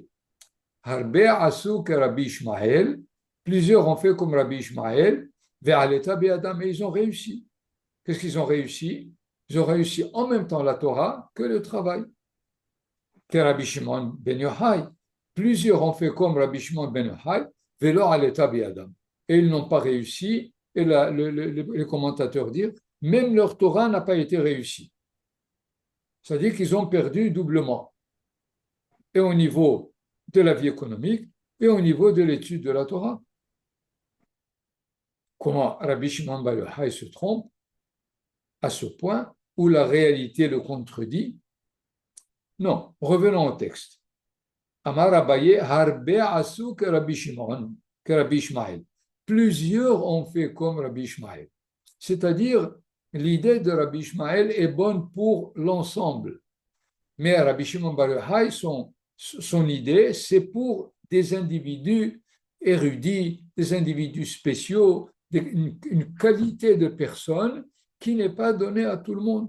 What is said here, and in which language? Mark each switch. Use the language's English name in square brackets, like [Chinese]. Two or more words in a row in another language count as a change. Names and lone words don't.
[Hebrew] הרבה עשו [French] que Rabbi Ishmael, plusieurs ont fait comme Rabbi Ishmael, [Hebrew] ועלתה בידם, [French] et ils ont réussi. Qu'est-ce qu'ils ont réussi? Ils ont réussi en même temps la Torah que le travail. Que Rabbi Shimon ben Yochai. Plusieurs ont fait comme Rabbi Shimon ben Yochai, [Hebrew] ולא עלתה בידם. [French] Et ils n'ont pas réussi, et les commentateurs disent, même leur Torah n'a pas été réussie. C'est-à-dire qu'ils ont perdu doublement, et au niveau de la vie économique, et au niveau de l'étude de la Torah. Comment Rabbi Shimon ben Yochai se trompe à ce point où la réalité le contredit? Non, revenons au texte. [Hebrew] אמר אביי, הרבה עשו כרבי שמעון, כרבי ישמעאל. [French] Plusieurs ont fait comme Rabbi Ishmael. C'est-à-dire, l'idée de Rabbi Ishmael est bonne pour l'ensemble. Mais Rabbi Shimon bar Yochai, son idée, c'est pour des individus érudits, des individus spéciaux, une qualité de personne qui n'est pas donnée à tout le monde.